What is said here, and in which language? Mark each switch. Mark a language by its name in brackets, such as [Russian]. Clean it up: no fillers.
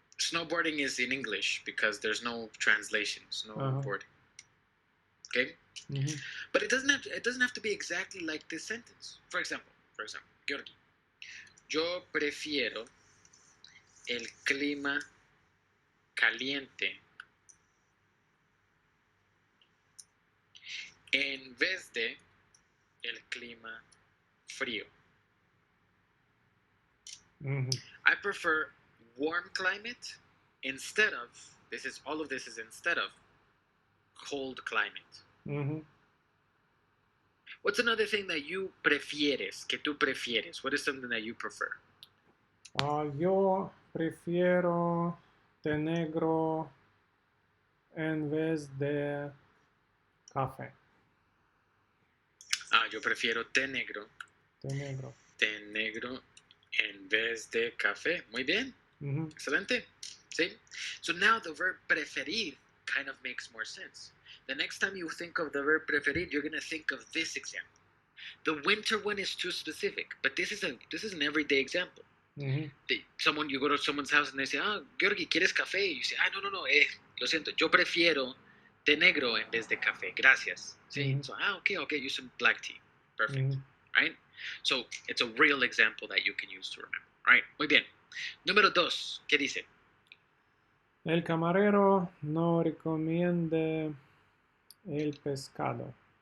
[English] snowboarding is in English because there's no translation. Snowboarding. Okay. But it doesn't have to be exactly like this sentence. [Spanish] For example, Georgi, yo prefiero el clima caliente en vez de el clima frío. [English] I prefer warm climate instead of, all of this is instead of cold climate. What's another thing that you [Spanish] prefieres, que tú prefieres? [English] What is something that you prefer? [Spanish] Yo prefiero té negro en vez de café. Yo prefiero té negro. Té negro. Té negro en vez de café. Muy bien. Excelente. [English] See? So now the verb preferir kind of makes more sense. The next time you think of the verb preferir, you're going to think of this example. The winter one is too specific, but this is an everyday example. You go to someone's house and they say, Georgi, [Spanish] ¿quieres café? [English] You say, [Spanish] no, lo siento, yo prefiero té negro en vez de café. Gracias. [English] See? So, okay, use some black tea. Perfect. Right? So, it's a real example that you can use to remember. Right? [Spanish] Muy bien. Número 2, ¿qué dice? El camarero no recomienda el pescado.